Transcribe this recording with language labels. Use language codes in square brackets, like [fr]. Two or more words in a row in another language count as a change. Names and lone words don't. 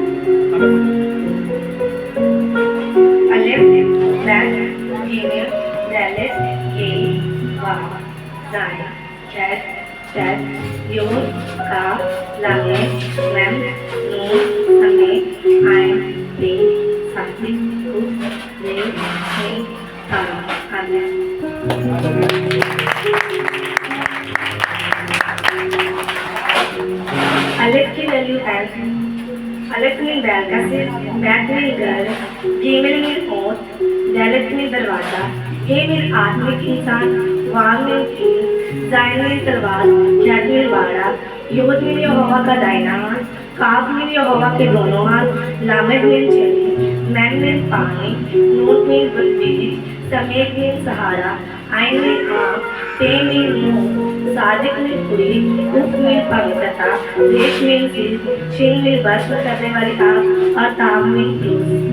[he] אלף, בית, גימל, דלת, הא, וו, זין, חית, טית, יוד, כף, למד, מם, נון, סמך, עין, פא, צדי, קוף, ריש, הא, תו, אלף. [hi] अलेफ की वैल्यू है, अलेफ में बैल का सिर, बैट में घर, जीमेल में होठ, दालेट में दरवाजा, हे में आत्मिक इंसान, वाव में कील, जाइन में तलवार, झट में बाड़ा, योद में यहोवा का दाहिना हाथ, काफ में यहोवा के दोनों हाथ, लामेद में छड़ी, मैन में पानी, नून में बीज, समेत में सहारा, आइन में आँख, ते में मुंह, सादिक में खुरी, उफ में पवित्रता, रेश में सिर, छिन में भस्म करने वाली आग और ताव में क्रूस।